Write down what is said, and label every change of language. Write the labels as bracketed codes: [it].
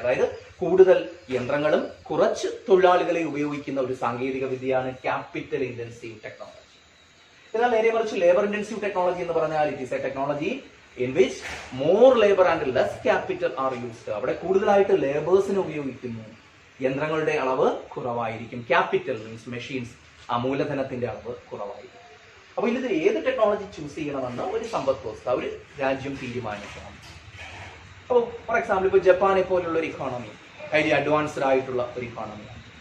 [ml] അതായത് കൂടുതൽ യന്ത്രങ്ങളും കുറച്ച് തൊഴിലാളികളെ ഉപയോഗിക്കുന്ന ഒരു സാങ്കേതിക വിദ്യയാണ് ക്യാപിറ്റൽ ഇന്റൻസീവ് ടെക്നോളജി. എന്നാൽ നേരെ മറിച്ച് ലേബർ ഇന്റൻസീവ് ടെക്നോളജി എന്ന് പറഞ്ഞാൽ [en] It is a technology in which more labor and less capital are used. [ml] അവിടെ കൂടുതലായിട്ട് ലേബേഴ്സിനെ ഉപയോഗിക്കുന്നു, യന്ത്രങ്ങളുടെ അളവ് കുറവായിരിക്കും. ക്യാപിറ്റൽ മീൻസ് മെഷീൻസ്, ആ മൂലധനത്തിന്റെ അളവ് കുറവായിരിക്കും. അപ്പൊ ഇത് ഏത് ടെക്നോളജി ചൂസ് ചെയ്യണമെന്ന് ഒരു സമ്പദ് വ്യവസ്ഥ, ഒരു രാജ്യം തീരുമാനിക്കണം. അപ്പോൾ ഫോർ എക്സാമ്പിൾ ഇപ്പോൾ ജപ്പാനെ പോലുള്ള ഒരു ഇക്കോണമി ഹൈലി അഡ്വാൻസ്ഡ് ആയിട്ടുള്ള ഒരു ഇക്കോണമിയാണ്.